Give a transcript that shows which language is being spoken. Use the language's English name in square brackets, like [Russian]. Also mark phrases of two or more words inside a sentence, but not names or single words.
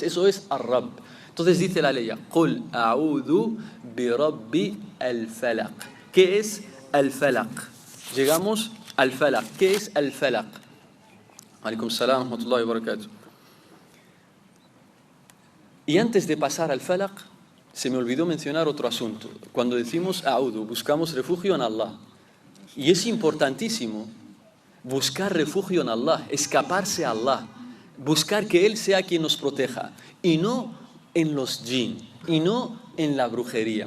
[Spanish] Eso es Ar-Rabb. Entonces dice la ley: [Arabic] قل أعوذ برب الفلق. [Spanish] ¿Qué es al-Falaq? Llegamos al Falaq. ¿Qué es al-Falaq? [Arabic] عليكم السلام ورحمة الله وبركاته. [Spanish] Y antes de pasar al Falaq, se me olvidó mencionar otro asunto. Cuando decimos A'udhu, buscamos refugio en Allah. Y es importantísimo buscar refugio en Allah, escaparse a Allah, buscar que Él sea quien nos proteja, y no en los jinn, y no en la brujería.